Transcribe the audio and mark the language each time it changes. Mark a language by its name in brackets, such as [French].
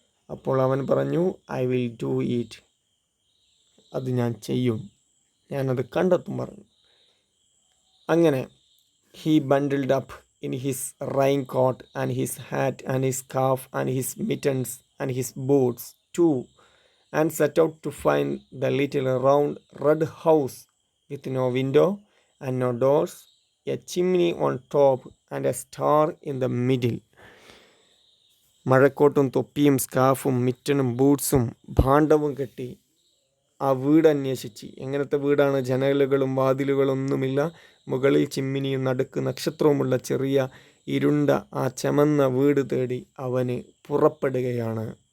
[Malayalam] അപ്പോൾ അവൻ പറഞ്ഞു, [English] I will do it, [Malayalam] അത് ഞാൻ ചെയ്യും, ഞാനത് കണ്ടെത്തും പറഞ്ഞു. അങ്ങനെ [English] He bundled up in his raincoat and his hat and his scarf and his mittens and his boots to and set out to find the little round red house with no window and no doors, a chimney on top, and a star in the middle. [Malayalam] മഴക്കോട്ടും തൊപ്പിയും സ്കാർഫും മിറ്റനും ബൂട്ട്സും ഭാണ്ഡവും കെട്ടി ആ വീട് അന്വേഷിച്ച്. എങ്ങനത്തെ വീടാണ്? ജനലുകളും വാതിലുകളൊന്നുമില്ല, മുകളിൽ ചിമ്മിനിയും നടുക്ക് നക്ഷത്രവുമുള്ള ചെറിയ ഇരുണ്ട ആ ചമന്ന വീട് തേടി അവന് പുറപ്പെടുകയാണ്.